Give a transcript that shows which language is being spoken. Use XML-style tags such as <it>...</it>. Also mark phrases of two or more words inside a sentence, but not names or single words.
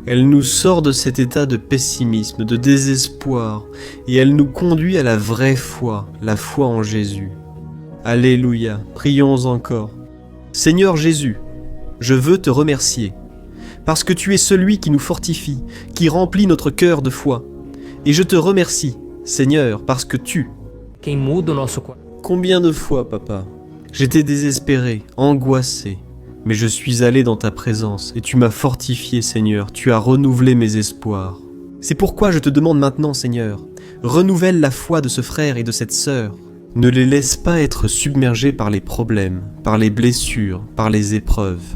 <fr>Elle nous sort de cet état de pessimisme, de désespoir, et elle nous conduit à la vraie foi, la foi en Jésus. Alléluia, prions encore. Seigneur Jésus, je veux te remercier, parce que tu es celui qui nous fortifie, qui remplit notre cœur de foi. Et je te remercie, Seigneur, parce que tu...</fr> <pt>Quem muda o nosso coração.</pt> <fr>Combien de fois, papa, j'étais désespéré, angoissé, mais je suis allé dans ta présence et tu m'as fortifié, Seigneur, tu as renouvelé mes espoirs. C'est pourquoi je te demande maintenant, Seigneur, renouvelle la foi de ce frère et de cette sœur. Ne les laisse pas être submergés par les problèmes, par les blessures, par les épreuves.</fr>